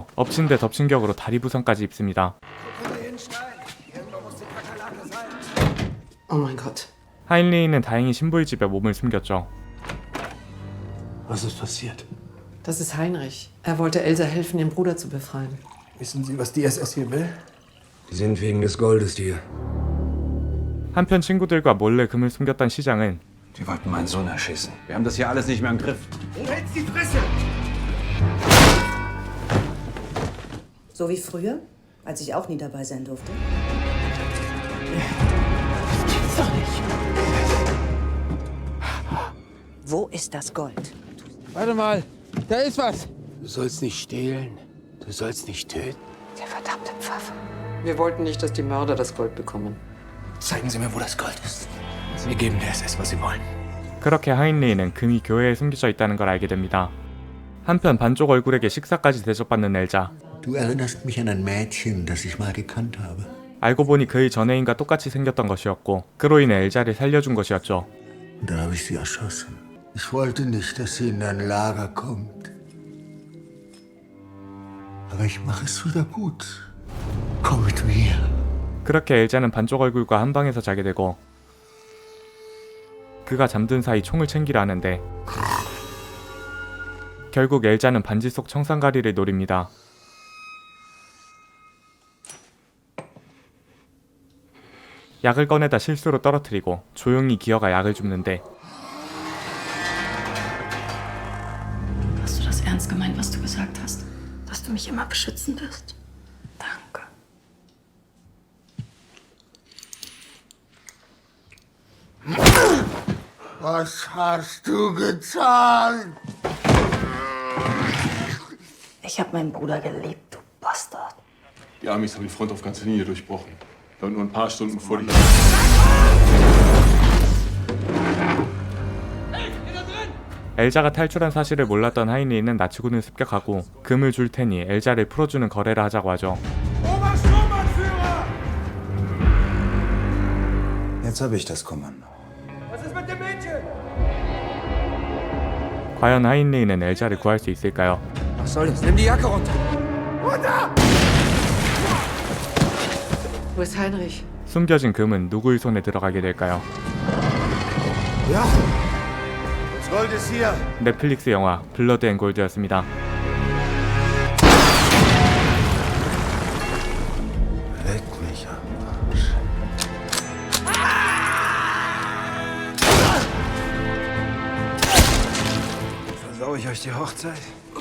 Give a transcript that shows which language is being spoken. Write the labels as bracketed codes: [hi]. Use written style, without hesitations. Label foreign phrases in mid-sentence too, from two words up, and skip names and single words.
[ko] 엎친 데 덮친 격으로 다리 부상까지 입습니다. [de] Oh mein Gott. [ko] 하인리히는 다행히 신부의 집에 몸을 숨겼죠. [de] Was ist passiert? Das ist Heinrich. Er wollte Elsa helfen, ihren Bruder zu befreien. Wissen Sie, was die SS hier will? Die sind wegen des Goldes hier. [ko] 한편 친구들과 몰래 금을 숨겼던 시장은 [de] Die wollten meinen Sohn erschießen. Wir haben das hier alles nicht mehr im Griff. So wie früher, als ich auch nie dabei sein durfte. Wo ist das Gold? Warte mal, da ist was. Du sollst nicht stehlen. Du sollst nicht töten. Der verdammte Pfaffe. Wir wollten nicht, dass die Mörder das Gold bekommen. Zeigen Sie mir, wo das Gold ist. Wir geben der SS, was sie wollen. [ko] 그렇게 하인리히는 금이 교회에 숨겨져 있다는 걸 알게 됩니다. 한편 반쪽 얼굴에게 식사까지 대접받는 엘자. [de] Du erinnerst mich an ein Mädchen, das ich mal gekannt habe. [ko] 알고 보니 그의 전애인과 똑같이 생겼던 것이었고 그로 인해 엘자를 살려준 것이었죠. [de] Und da habe ich sie erschossen. Ich wollte nicht, dass sie in ein Lager kommt. Aber ich mache es wieder gut. Komm mit mir. [ko] 그렇게 엘자는 반쪽 얼굴과 한 방에서 자게 되고 그가 잠든 사이 총을 챙기려 하는데 결국 엘자는 반지 속 청산가리를 노립니다. 약을 꺼내다 실수로 떨어뜨리고 조용히 기어가 약을 줍는데 [de] Hast du das ernst gemeint, was du gesagt hast? Dass du mich immer beschützen wirst? Danke. Was hast du getan? Ich habe meinen Bruder geliebt, du Bastard. Die Amis haben die Front auf ganzer Linie durchbrochen. Und nur ein paar Stunden vor die... [ko] 엘자가 탈출한 사실을 몰랐던 하인리히는 나치군을 습격하고 금을 줄 테니 엘자를 풀어주는 거래를 하자고 하죠. [de] Jetzt habe ich das Kommando. [ko] 과연 하인리히는 엘자를 구할 수 있을까요? [de] Was soll das? Nimm die Jacke runter. Wo ist Heinrich? [ko] 숨겨진 금은 누구의 손에 들어가게 될까요? [de] Ja? Was Gold ist hier. [ko] 넷플릭스 영화 블러드 앤 골드였습니다. [de] Leck mich am Arsch. Versau ich euch die Hochzeit?